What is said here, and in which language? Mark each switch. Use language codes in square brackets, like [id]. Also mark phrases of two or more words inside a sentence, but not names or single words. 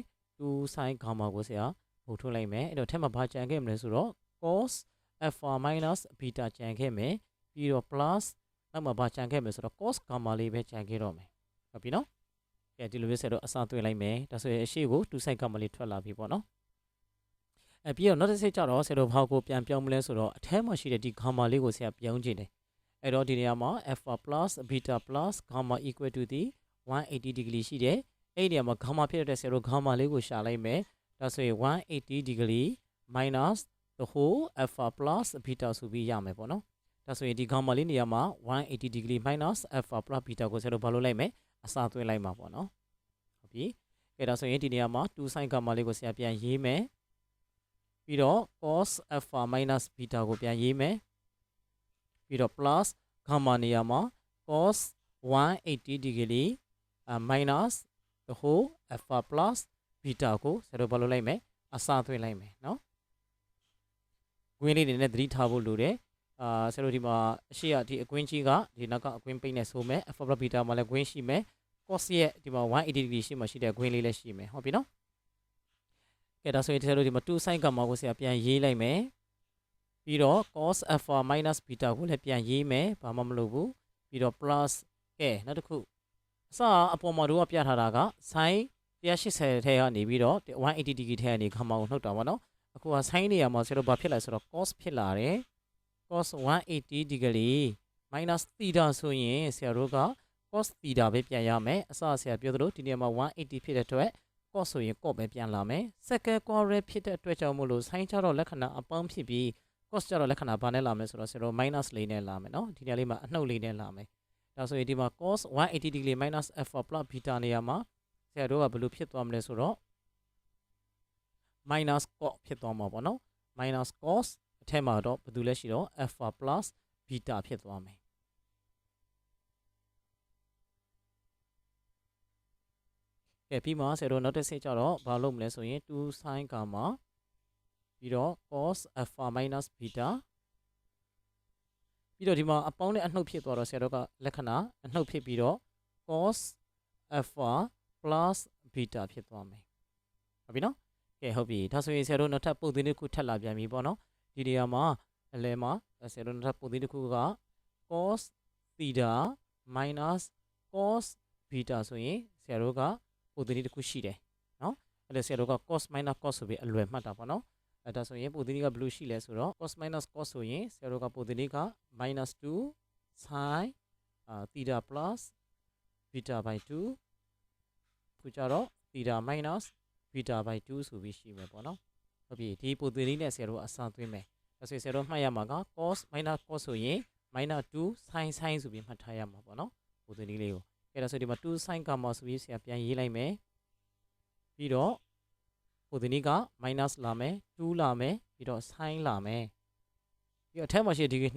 [my] 2 [en] sin gamma [my] ကိုဆရာဘုတ်ထုတ်လိုက်မယ်အဲ့တော့ထက်မှာဘာကြံခဲ့မလဲဆိုတော့ [en] cos alpha minus beta [my] ကြံခဲ့မယ်ပြီးတော့ plus နောက်မှာဘာကြံခဲ့မလဲဆိုတော့ [en] cos gamma [my] လေးပဲကြံခဲ့တော့မယ်ဟုတ်ပြီနော်ကဲဒီလိုမျိုးဆရာတို့အစသွင်း လိုက်မယ်ဒါဆိုရင်အရှိကို2 [en] sin gamma [my] လေးထွက်လာပြီပေါ့နော်ပြီးတော့နောက်တစ်စိတ်ကြတော့ဆရာတို့ဘာကိုပြန်ပြောင်းမလဲဆိုတော့အထဲမှာရှိတဲ့ဒီ gamma လေးကိုဆရာ ပြောင်းကြည့်တယ်အဲ့တော့ဒီနေရာမှာ [en] alpha plus beta plus gamma equal to 180 degree [my] ရှိတယ်အဲ့ဒီနေရာမှာ gamma ဖြစ်တဲ့ဆရာတို့ gamma လေးကိုရှာလိုက်မယ်ဒါဆိုရင် [en] 180 degree minus the whole alpha plus beta [my] ဆိုပြီးရမယ်ပေါ့နော်ဒါဆိုရင်ဒီ gamma လေးနေရာမှာ [en] 180 degree minus alpha plus beta [my] ကိုဆရာတို့ဘာလို့လိုက်မယ်အစားသွင်းလိုက်မှာပေါ့နော်ဟုတ်ပြီကဲဒါဆိုရင်ဒီနေရာမှာ2 [en] sin gamma [my] လေးကိုဆရာပြန်ရေးမယ်ပြီးတော့ [en] cos alpha minus beta [my] ကိုပြန်ရေးမယ်ပြီးတော့ [en] plus gamma [my] နေရာမှာ cos [en] 180 degree minus the whole alpha plus beta [my] ကိုဆရာတို့ဘာလို့လိုက်မယ်အစားသွင်းလိုက်မယ်နော်ကွင်းလေးတွေနဲ့သတိထားဖို့လို တယ်ဆရာတို့ဒီမှာအရှိရဒီအကွင်းကြီးကဒီနောက်ကအကွင်းပိတ်နဲ့ဆိုမယ် [en] alpha plus beta [my] မှာလည်းကွင်းရှိမယ် cos ရဲ့ဒီမှာ [en] 180 degree [my] ရှိမှရှိတဲ့ကွင်းလေးလည်းရှိမယ်ဟုတ်ပြီနော်ကဲဒါဆိုရင်ဆရာတို့ဒီမှာ2 [en] sin gamma [my] ကိုဆရာပြန်ရေးလိုက်မယ်ပြီးတော့ [en] cos alpha minus beta [my] ကိုလည်းပြန်ရေးမယ်ဘာမှမလုပ်ဘူးပြီးတော့ plus ကဲနောက်တစ်ခုအစအပေါ်မှာတို့ကပြထားတာက sin 180ထဲကနေပြီးတော့ [en] 180 degree [my] ထဲကနေ gamma ကိုနှုတ်တာပေါ့နော်အခုက sin နေရာမှာဆရာတို့ဘာဖြစ်လာဆိုတော့ cos ဖြစ်လာတယ် [en] cos 180 degree minus [my] theta ဆိုရင်ဆရာတို့က [en] cos theta [my] ပဲပြန်ရမယ်အစဆရာပြောသလိုဒီနေရာမှာ180ဖြစ်တဲ့အတွက် cos ဆိုရင် cos ပဲပြန်လာမယ် [en] second quadrant [my] ဖြစ်တဲ့အတွက်ကြောင့်မို့လို့ sin ကြတော့လက္ခဏာအပေါင်းဖြစ်ပြီး cos ကြတော့လက္ခဏာဘာနဲ့လာမလဲဆိုတော့ဆရာတို့ minus လေးနဲ့လာမယ်နော်ဒီနေရာလေးမှာအနှုတ်လေးနဲ့လာမယ်ဒါဆိုရင်ဒီမှာ [en] cos 180 degree minus alpha plus beta [my] နေရာမှာဆရာတို့ကဘယ်လိုဖြစ်သွားမလဲဆိုတော့ [en] minus cos [my] ဖြစ်သွားမှာပေါ့နော် [en] minus cos [my] အထက်မှာတော့ဘာလို့လဲရှိတော့ [en] alpha plus beta [my] ဖြစ်သွားမယ်ကဲပြီးမှဆရာတို့နောက်တစ်ဆင့်ကြတော့ဘာလုပ်မလဲဆိုရင်2 [en] sin gamma [my] ပြီးတော့ [en] cos alpha minus beta [my] ပြီးတော့ဒီမှာအပေါင်းနဲ့အနှုတ်ဖြစ်သွားတော့ဆရာတို့ကလက္ခဏာအနှုတ်ဖြစ်ပြီးတော့ [en] cos alpha plus beta [my] ဖြစ်သွားမယ်ဟုတ်ပြီနော်ကဲဟုတ်ပြီဒါဆိုရင်ဆရာတို့နောက်ထပ်ပုံသဏ္ဍာန်တစ်ခုထပ်လာပြန်ပြီပေါ့နော်ဒီနေရာမှာအလယ်မှာဆရာတို့နောက်ထပ်ပုံသဏ္ဍာန်တစ်ခုက [en] cos theta minus cos beta [my] ဆိုရင်ဆရာတို့ကပုံသဏ္ဍာန်တစ်ခုရှိတယ်နော်အဲ့ဒါဆရာတို့က [en] cos minus cos [my] ဆိုပြီးအလွယ်မှတ်တာပေါ့နော်အဲ့ဒါဆိုရင်ပုံသဏ္ဍာန်ကဘယ်လိုရှိလဲဆိုတော့ [en] cos minus cos [my] ဆိုရင်ဆရာတို့ကပုံသဏ္ဍာန်က [en] minus 2 sin theta plus beta by 2 [my] ခုကြတော့ [en] theta minus beta by 2 [my] ဆိုပြီးရှိမယ်ပေါ့နော်ဟုတ်ပြီဒီပုံသဏ္ဍာန်နဲ့ဆရာတို့အစသွင်းမယ်ဒါဆိုရင်ဆရာတို့ မှတ်ရမှာက [en] cos minus cos [my] ဆိုရင် [en] minus 2 sin sin [my] ဆိုပြီးမှတ်ထားရမှာပေါ့နော်ပုံသဏ္ဍာန်လေးကိုအဲ့ဒါဆိုဒီမှာ2 [en] sin gamma [my] ဆိုပြီးဆရာပြန်ရေးလိုက်မယ်ပြီးတော့ပုံသဏ္ဍာန်က minus လာမယ်2လာမယ်ပြီးတော့ sin လာမယ်ပြီးတော့အထက်မှာရှိတဲ့ဒီနှစ်